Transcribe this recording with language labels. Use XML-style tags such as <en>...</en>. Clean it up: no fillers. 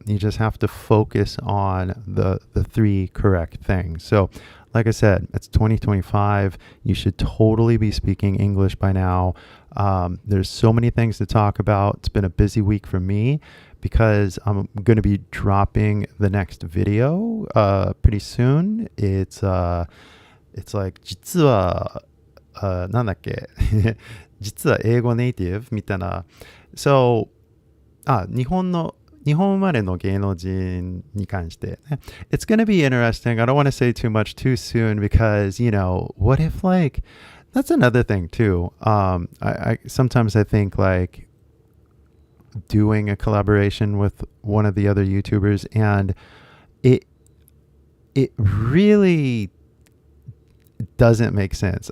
<en>You just have to focus on the three correct things. So, like I said, it's 2025. You should totally be speaking English by now. There's so many things to talk about. It's been a busy week for me because I'm going to be dropping the next video pretty soon. It's like</en> <ja>実はなんだっけ実は英語ネイティブみたいな。 So 日本生まれの芸能人に関してね。</ja> <en>It's going to be interesting. I don't want to say too much too soon because, what if like, that's another thing too. I sometimes I think like doing a collaboration with one of the other YouTubers, and it really doesn't make sense.</en>